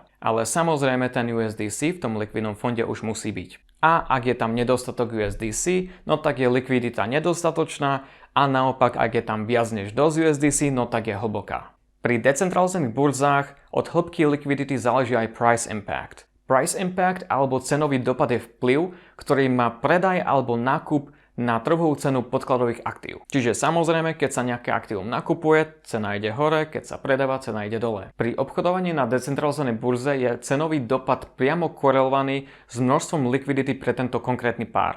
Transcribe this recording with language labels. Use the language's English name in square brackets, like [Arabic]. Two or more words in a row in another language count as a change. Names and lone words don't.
[Slovak] Ale samozrejme ten USDC v tom likvidnom fonde už musí byť. A ak je tam nedostatok USDC, no tak je likvidita nedostatočná a naopak ak je tam viac než dosť USDC, no tak je hlboká. Pri decentralizovaných burzách od hĺbky likvidity záleží aj [English] price impact. Price impact [Slovak] alebo cenový dopad je vplyv, ktorý má predaj alebo nákup na trhovú cenu podkladových aktív. Čiže samozrejme, keď sa nejaké aktívum nakupuje, cena ide hore, keď sa predáva, cena ide dole. Pri obchodovaní na decentralizovanej burze je cenový dopad priamo korelovaný s množstvom likvidity pre tento konkrétny pár.